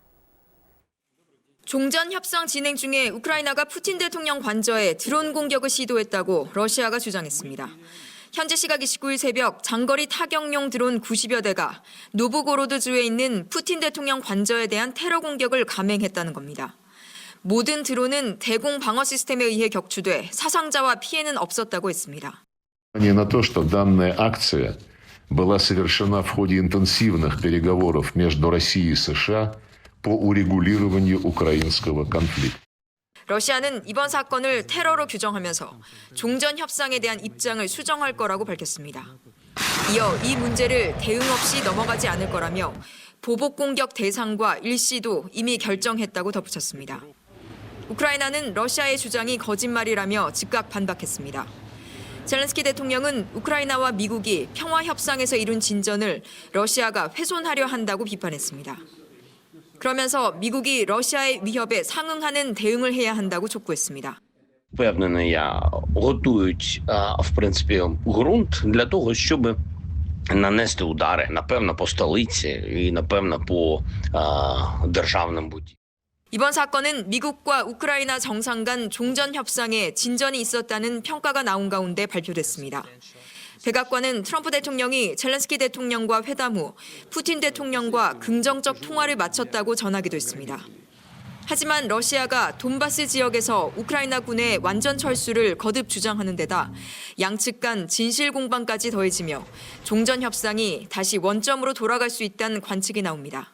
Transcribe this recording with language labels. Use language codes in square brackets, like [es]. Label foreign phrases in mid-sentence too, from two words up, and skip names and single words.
[ko] 종전 협상 진행 중에 우크라이나가 푸틴 대통령 관저에 드론 공격을 시도했다고 러시아가 주장했습니다. 현지 시각 29일 새벽 장거리 타격용 드론 90여 대가 노브고로드주에 있는 푸틴 대통령 관저에 대한 테러 공격을 감행했다는 겁니다. 모든 드론은 대공 방어 시스템에 의해 격추돼 사상자와 피해는 없었다고 했습니다. [ru] На то, что данная акция была совершена в ходе интенсивных переговоров между Россией и США по урегулированию украинского конфликта. [ko] 러시아는 이번 사건을 테러로 규정하면서 종전 협상에 대한 입장을 수정할 거라고 밝혔습니다. 이어 이 문제를 대응 없이 넘어가지 않을 거라며 보복 공격 대상과 일시도 이미 결정했다고 덧붙였습니다. 우크라이나는 러시아의 주장이 거짓말이라며 즉각 반박했습니다. 젤렌스키 대통령은 우크라이나와 미국이 평화 협상에서 이룬 진전을 러시아가 훼손하려 한다고 비판했습니다. 그러면서 미국이 러시아의 위협에 상응하는 대응을 해야 한다고 촉구했습니다. [uk] Впевнений, готують, в принципі, ґрунт для того, щоб нанести удари, напевно, по столиці і, напевно, по державним будівлям. [ko] 이번 사건은 미국과 우크라이나 정상 간 종전 협상에 진전이 있었다는 평가가 나온 가운데 발표됐습니다. 백악관은 트럼프 대통령이 젤렌스키 대통령과 회담 후 푸틴 대통령과 긍정적 통화를 마쳤다고 전하기도 했습니다. 하지만 러시아가 돈바스 지역에서 우크라이나군의 완전 철수를 거듭 주장하는 데다 양측 간 진실 공방까지 더해지며 종전 협상이 다시 원점으로 돌아갈 수 있다는 관측이 나옵니다.